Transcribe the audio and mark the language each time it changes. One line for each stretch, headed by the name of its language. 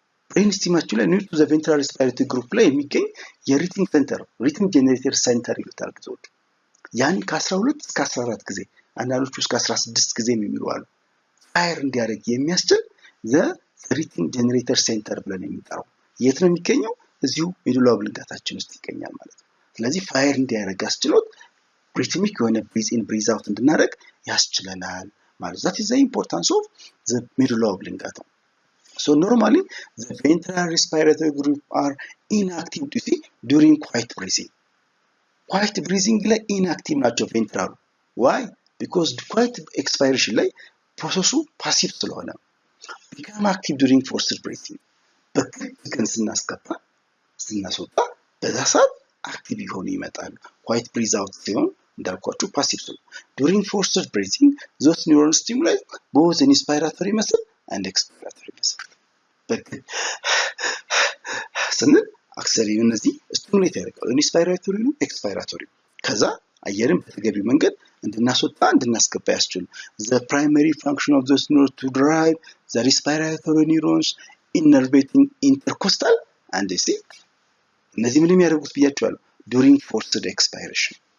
Amharic: ብሬን ስቲማችን ላይ
English: near to the ventral respiratory group
Amharic: ላይ የሚገኝ የሪትም ሴንተር ሪትም ጄነሬተር ሴንተር ይሉታል ብዙዎች። ያን ከ12 እስከ 14 ጊዜ አንዳንዶቹ እስከ 16 ጊዜ የሚሉ አሉ ፋየር እንዲያደርግ የሚያስችል
English: the rhythm generator center
Amharic: ብለን የምንጠራው የት ነው የሚገኘው? እዚሁ ሜዱላ ኦብሊንጋታችን ውስጥ ይገኛል ማለት ነው። ስለዚህ ፋየር እንዲያደርግ አስችሎት rhythmic የሆነ breathe in breathe out እንድናደርግ ያስችለናል ማለት
English: that is the importance of the medulla oblongata. So normally the ventral respiratory group are inactive during quiet breathing. quiet breathing ላይ inactive ናቸው ventral. why? because quiet expiration ላይ
Amharic: ፕሮሰሱ ፓሲቭ ስለሆነ
English: become active during forced breathing.
Amharic: በግን ስናስገባ ስናስወጣ በዛ ሰዓት አክቲቭ ይሆኑ ይመጣሉ።
English: quiet breathe out
Amharic: ሲሆን እንዳልኳችሁ ፓሲቭ ነው።
English: during forced breathing those neurons stimulate both the inspiratory muscle and expiratory muscle.
Amharic: ስንል አክሰሪ እነዚህ ስቲሙሌት ያደርጋሉ ኢንስፓይራቶሪ ነው ኤክስፓይራቶሪ ከዛ አየርን በተገቢው መንገድ እንድናስወጣ እንድናስገባ ያስችላል።
English: the primary function of those neurons to drive the respiratory neurons innervating intercostal and see
Amharic: እነዚህ ምን የሚያደርጉት ብያችኋለሁ
English: during forced expiration.